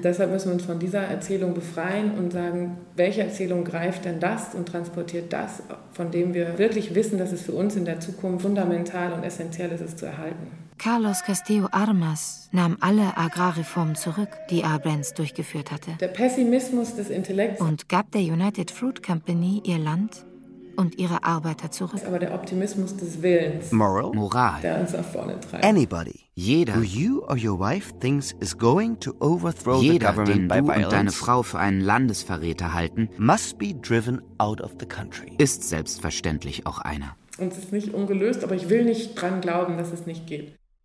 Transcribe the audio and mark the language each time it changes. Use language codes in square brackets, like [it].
[de] Und deshalb müssen wir uns von dieser Erzählung befreien und sagen, welche Erzählung greift denn das und transportiert das, von dem wir wirklich wissen, dass es für uns in der Zukunft fundamental und essentiell ist, es zu erhalten. Carlos Castillo Armas nahm alle Agrarreformen zurück, die Arbenz durchgeführt hatte. Der Pessimismus des Intellekts. Und gab der United Fruit Company ihr Land und ihre Arbeiter zurück. Aber der Optimismus des Willens. Moral. Moral. Der uns nach vorne treibt. [en] Anybody. [de] Jeder. [en] Who you or your wife thinks is going to overthrow [de] jeder, [en] the government by violence. [de] Jeder, den du und deine Frau für einen Landesverräter halten. [en] Must be driven out of the country. [de] Ist selbstverständlich auch einer. Und es ist nicht ungelöst, aber ich will nicht dran glauben, dass es nicht geht.